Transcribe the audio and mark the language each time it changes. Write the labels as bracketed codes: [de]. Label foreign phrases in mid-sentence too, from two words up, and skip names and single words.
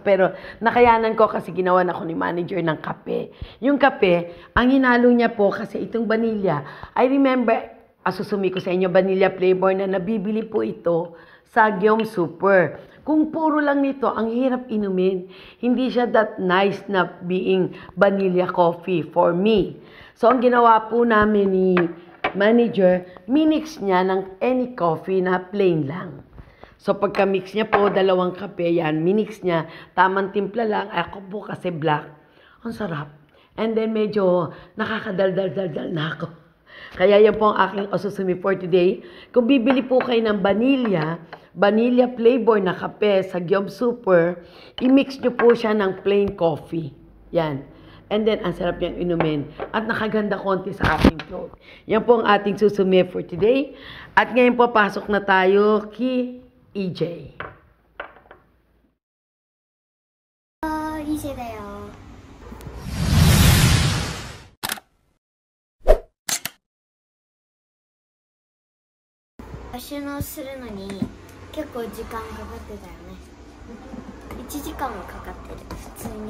[tl] Pero nakayanan ko kasi ginawa na ako ni manager ng kape. Yung kape, ang hinalo niya po kasi itong vanilla. [en] I remember, [tl] asusumi ko sa inyo, [en] vanilla flavor [tl] na nabibili po ito sa Gyom Super. Kung puro lang nito, ang hirap inumin. Hindi siya [en] that nice [tl] na [en] being vanilla coffee for me. [tl] So, ang ginawa po namin ni manager, minix niya ng [en] any coffee [tl] na plain lang. So, pagka-mix niya po, 2 kape yan, minix niya, tamang timpla lang, ako po kasi black. Ang sarap. [en] And then, [tl] medyo nakakadaldal-daldal na ako. Kaya yan po ang aking osusumi [en] for today. [tl] Kung bibili po kayo ng [en] vanilla flavor [tl] na kape sa Gyom Super, i-mix nyo po siya ng [en] plain coffee. [tl] Yan. [en] And then, [tl] ang sarap niyang inumin. At nakaganda konti sa ating throat. Yan po ang ating susumi [en] for today. [tl] At ngayon po, pasok na tayo kay EJ. [ja] EJ だよ。収納するのに結構時間かかってたよね。1時間もかかってる、普通に。